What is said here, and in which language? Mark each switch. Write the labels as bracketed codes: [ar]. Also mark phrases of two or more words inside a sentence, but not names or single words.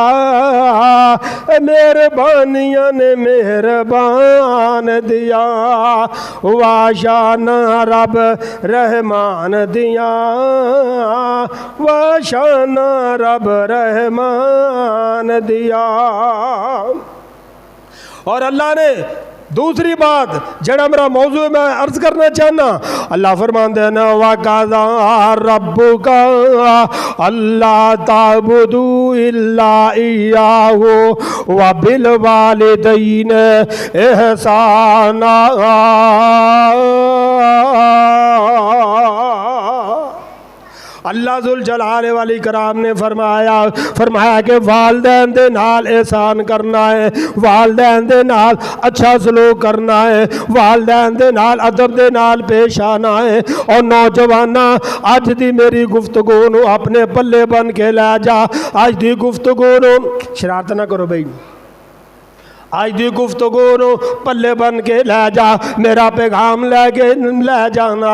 [pa] مہربانیاں نے مہربان دیا، واشانہ رب رحمان دیا، واشانہ رب رحمان دیا. اور اللہ نے دوسری بات جیہڑا میرا موضوع میں عرض کرنا چاہنا، اللہ فرماتے نہ [ar] وقضى ربك ألا تعبدوا إلا إياه وبالوالدين إحسانا. [pa] اللہ ذوالجلال والاکرام نے فرمایا کہ والدین دے نال احسان کرنا ہے، والدین دے نال اچھا سلوک کرنا ہے، والدین دے نال ادب دے نال پیش آنا ہے. اور نوجواناں اج دی میری گفتگو نوں اپنے پلے بن کے لے جا، اج دی گفتگو نوں شرارت نہ کرو بھائی، آج دی گفتگو نوں پلے بن کے لے جا، میرا پیغام لے کے لے جانا.